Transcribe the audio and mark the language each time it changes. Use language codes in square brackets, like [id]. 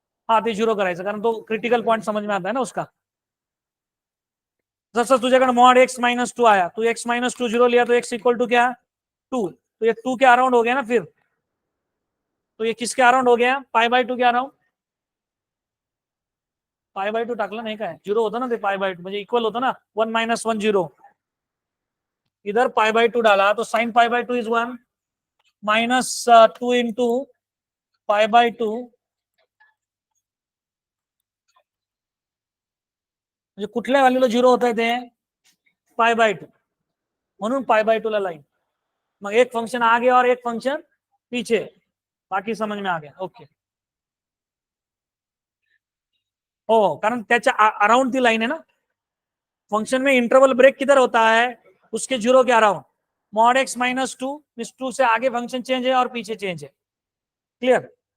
[hi] हाँ [mr] ते 0 करायचं, [hi] कारण तो क्रिटिकल पॉइंट समझ में आता है ना उसका। [mr] जसं तुझ्याकडे [hi] मॉड x माइनस 2 आया, तो x माइनस 2 0 लिया, तो x इक्वल टू क्या, 2, तो ये 2 के अराउंड हो गया ना फिर, तो ये किसके अराउंड हो गया, π/2 के अराउंड। [mr] π/2 टाकलं नाही काय, 0 होतं ना ते, π/2 म्हणजे इक्वल होतं ना, 1 - 1 0, [hi] इधर π/2 डाला तो [mr] sin π/2 इज 1 माइनस 2 इंटू π/2, म्हणजे कुठल्या व्हॅल्यूला 0 होत आहे ते, π/2, म्हणून π/2 ला लाइन। [hi] मग एक फंक्शन आगे और एक फंक्शन पीछे, बाकी समझ में आ गया, ओके। [mr] हो, कारण त्याच्या अराउंड ती लाइन [hi] है ना, फंक्शन में इंटरवल ब्रेक किधर होता है, उसके 0 के around. Mod x minus 2 means 2 से आगे फंक्शन चेंज है और पीछे चेंज है, क्लियर।